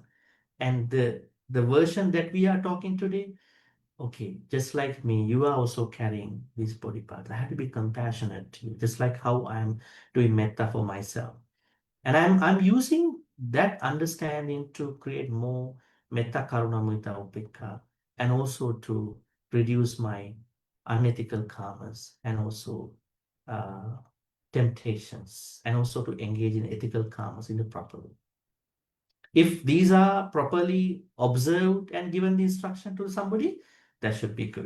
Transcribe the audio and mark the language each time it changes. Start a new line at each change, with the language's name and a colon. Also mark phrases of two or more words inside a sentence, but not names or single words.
English: And the version that we are talking today, okay, just like me, you are also carrying this body part. I have to be compassionate to you, just like how I'm doing metta for myself. And I'm using that understanding to create more
Pali: metta, karuna, mudita, upekkha,
English: and also to reduce my unethical karmas and also temptations, and also to engage in ethical karmas in the proper way. If these are properly observed and given the instruction to somebody, that should be good.